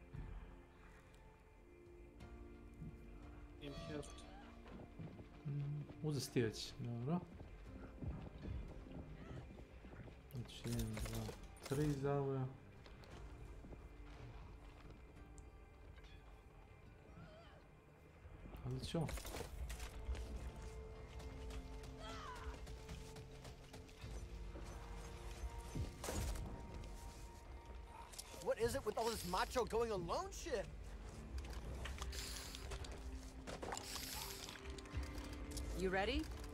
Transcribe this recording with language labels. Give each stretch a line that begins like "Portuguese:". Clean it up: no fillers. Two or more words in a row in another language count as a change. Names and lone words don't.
English: Team kill.
Croatian: Uzeti ti već, dobro. Znači 1, 2, 3 zavoja. Ali čo?
English: What is it with all this macho going alone shit? You ready?